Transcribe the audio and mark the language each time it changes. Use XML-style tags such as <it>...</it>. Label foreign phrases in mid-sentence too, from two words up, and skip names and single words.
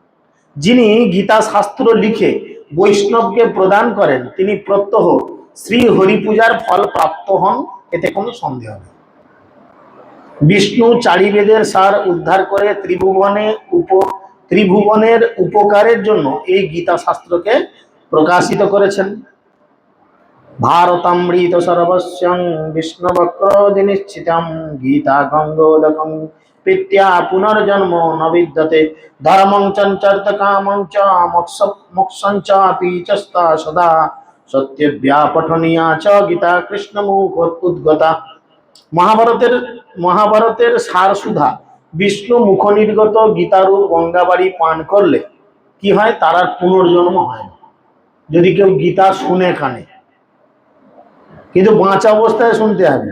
<bn>যিনি গীতা শাস্ত্র লিখে বৈষ্ণবকে প্রদান করেন, তিনি প্রত্যহ শ্রী হরি পূজার ফল প্রাপ্ত হন, এতে কোনো সন্দেহ নেই। বিষ্ণু চারি বেদের সার উদ্ধার করে ত্রিভুবনের উপকারের জন্য এই গীতা শাস্ত্রকে প্রকাশিত করেছেন।</bn> <sa>ভারতামৃত সর্বস্যং বিষ্ণুবক্রোধি নিশ্চিতম গীতা গঙ্গোদকং পিত্য়া পুনর্জন্ম ন বিদ্যতে ধর্মং চঞ্চর্ত কামং চ মোক্ষং চ আপি চস্তা সদা সত্যব্যা পঠনীয়া চ গীতা কৃষ্ণ মুখ উদ্গতা।</sa> <bn>মহাভারতের সার সুধা বিষ্ণু মুখ নির্গত গীতারূপ গঙ্গাবাড়ি পান করলে কি হয়? তার আর পুনর্জন্ম হয় না, যদি কেউ গীতা শুনে কানে। কিন্তু বাঁচা অবস্থায় শুনতে হবে।</bn>